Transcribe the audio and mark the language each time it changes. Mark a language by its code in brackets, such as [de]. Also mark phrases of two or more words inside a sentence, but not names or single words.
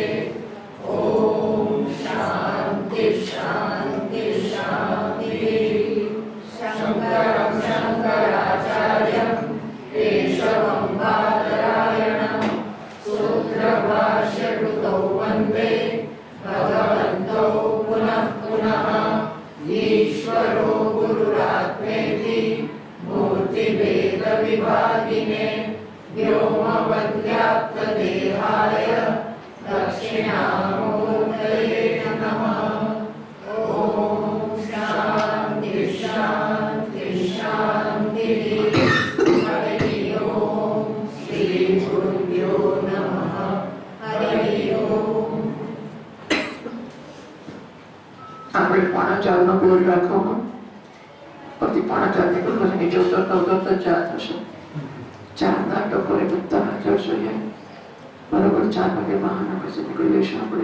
[sa] ઓમ શાંતિ શાંતિ શાંતિ. શંકરં શંકરાચાર્યં કેશવં બાદરાયણં સૂત્રભાષ્યકૃતૌ વંદે ભગવन्तौ પુનઃ પુનઃ. ईश्वरो गुरुरात्मेति मूर्तिभेद विभागिने व्योमवद्व्याप्तदेहाय दक्षिणामूर्तये नमः. ओम शांति शांति शांति. हरि ओम श्री गुरुभ्यो नमः. हरि ओम. [gu] આપણે 4:15 બોર્ડ રાખવામાં પછી 4:15 નીકળવું છે. નીચે ઉતરતા 4 થશે. 4ના ટકોરે બધા હાજર જોઈએ. બરોબર 4 વાગે બહાના પછી નીકળી જઈશું આપણે.